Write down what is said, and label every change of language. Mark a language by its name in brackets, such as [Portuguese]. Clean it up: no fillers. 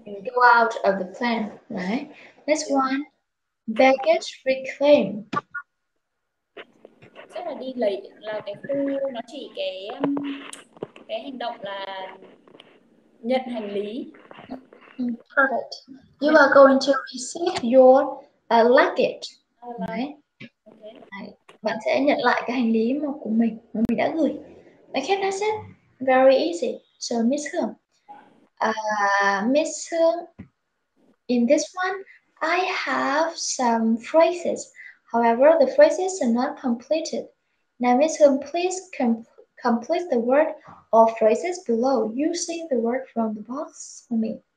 [English] Go out of the plane, right? Next one, baggage reclaim. [Vietnamese] Chắc là đi lấy, là cái khu nó chỉ cái hành động là nhận hành lý. [English] Perfect. You are going to receive your luggage, right? Okay. [Vietnamese] Bạn sẽ nhận lại cái hành lý của mình mà mình đã gửi. [English] Okay, that's it. Very easy. So Miss Hương, in this one, I have some phrases. However, the phrases are not completed. Now, Miss Hương, please complete the word or phrases below using the word from the box for me.